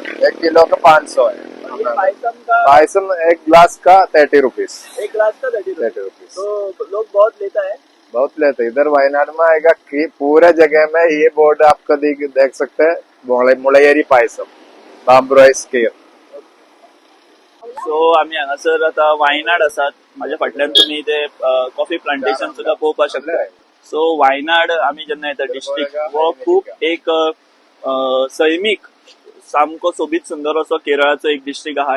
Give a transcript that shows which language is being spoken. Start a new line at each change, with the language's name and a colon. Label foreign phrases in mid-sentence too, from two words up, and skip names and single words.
Hindi: 1 किलो का 500 है। ये पायसम का पायसम एक ग्लास का 30 रुपीज। एक ग्लास का 30 रुपीज। तो लोग बहुत लेता है। बहुत लेते हैं। इधर वायनाड में आएगा कि पूरे जगह में ये बोर्ड आपको देख सकते हैं, मुळयरी पायसम
English: bamboo rice
Hindi: केयर।
Konkani: सो आम्ही हांगासर आता वायनाड आसात। माझ्या फाटल्यान तुम्ही ते कॉफी प्लांटेशन सुद्धा पळोवपाक शकता। सो वायनाड आम्ही जेन्ना येता डिस्ट्रिक्ट, वो खूप एक सैमीक सामको सोबीत सुंदर असो केरळाचो एक डिस्ट्रिक्ट आहा।